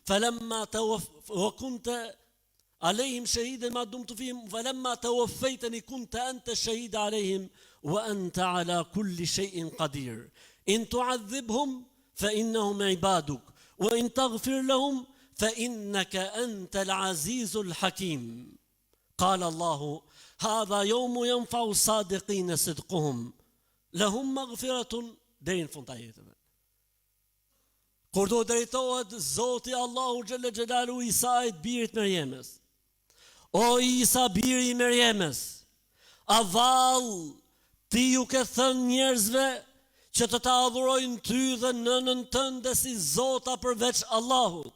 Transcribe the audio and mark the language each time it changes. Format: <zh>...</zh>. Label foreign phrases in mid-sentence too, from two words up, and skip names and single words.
<ar>وكنت عليهم شهيدا ما دمت فيهم فلما توفيتني كنت أنت الشهيد عليهم وأنت على كل شيء قدير إن تعذبهم فإنهم عبادك وإن تغفر لهم فإنك أنت العزيز الحكيم. قال الله هذا يوم ينفع الصادقين صدقهم لهم مغفرة دين فنتايتنا.</ar> <sq>Kur do drejtohet Zoti Allahu</sq> <ar>جل جلاله</ar> <sq>Isait birit Merjemës. O Isa biri i Merjemës, a vallë ti ju ke thënë njerëzve që të ta adhurojnë ty dhe nënën tënde si Zota përveç Allahut.</sq>